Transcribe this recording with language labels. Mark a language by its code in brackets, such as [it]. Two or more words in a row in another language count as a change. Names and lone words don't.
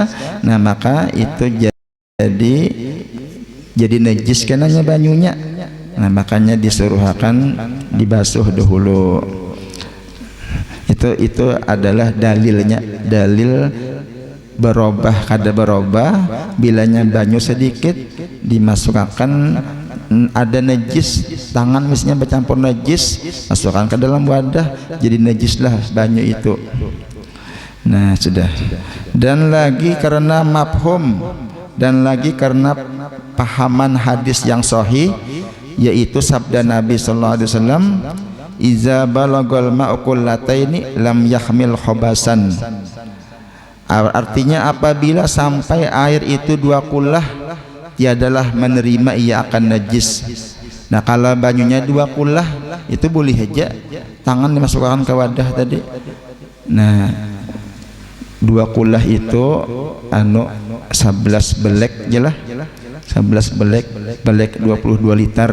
[bjn] Nah, maka itu jadi najis kenanya banyunya. [id] Nah, makanya disuruhkan dibasuh dahulu. [bjn] Itu adalah dalilnya, dalil berubah kada berubah bilanya banyu sedikit dimasukkan, [id] ada najis tangan misalnya bercampur najis, masukkan ke dalam wadah, jadi najislah banyu itu. Nah, sudah. Dan lagi karena mafhum, dan lagi karena pahaman hadis yang sahih, yaitu sabda Nabi [ar] صلى الله عليه وسلم, إذا بلغ الماء قلتين لم يحمل الخبث. [id] Artinya apabila sampai air itu 2 kullah, tiadalah menerima ia akan najis. [bjn] Nah, kalau banyunya 2 kullah itu boleh aja tangan dimasukkan ke wadah tadi. Nah, 2 kullah itu 11 belek jelah, 11 belek 22 liter.